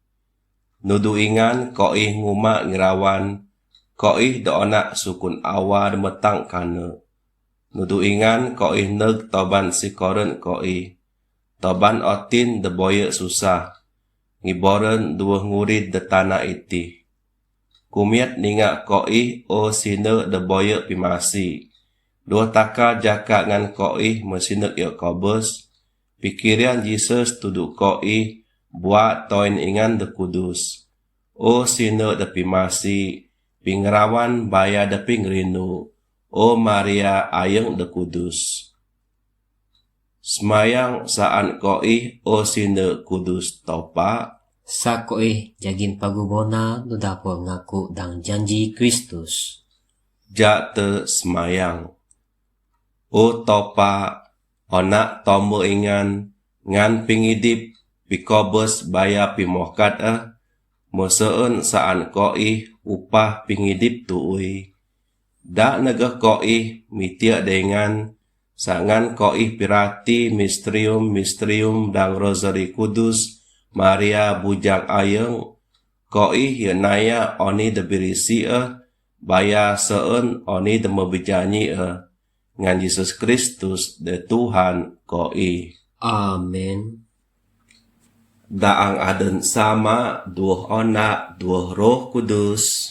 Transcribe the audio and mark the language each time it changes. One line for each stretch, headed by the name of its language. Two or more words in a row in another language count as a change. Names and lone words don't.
Bukar-Sadung Bidayuh: Nudu ingan koi nguma ngirawan, koi de onak sukun awa de metang kane. nudu ingan koi neg toban si koren koi. Toban otin de boye susah. Ngiboren dua ngurid de tanah iti. Kumiat ninga koi o sine de boye pimasi. Dua taka jaka ngan koi mesinek Yakobus. Pikiran Jesus tudu koi buat toin ingan de kudus. O sine de pimasi. Pingrawan baya de pingrinu. O Maria ayeng de kudus. Semayang saan koi o sine kudus topa. Sa koi jagin pagubona no dapo ngaku dang janji Kristus. Ja te semayang. O topa onak tomo ingan ngan pingidip pikobes baya pimokat Moseun saan koi upah pingidip tuui. Da negah koi mitia dengan sangan koi pirati misterium dang rosari kudus Maria bujang ayeng koi yenaya oni de birisi baya seun oni de mebejanyi ngan Yesus Kristus de Tuhan koi. Amen. Daang aden sama duh onak duh roh kudus.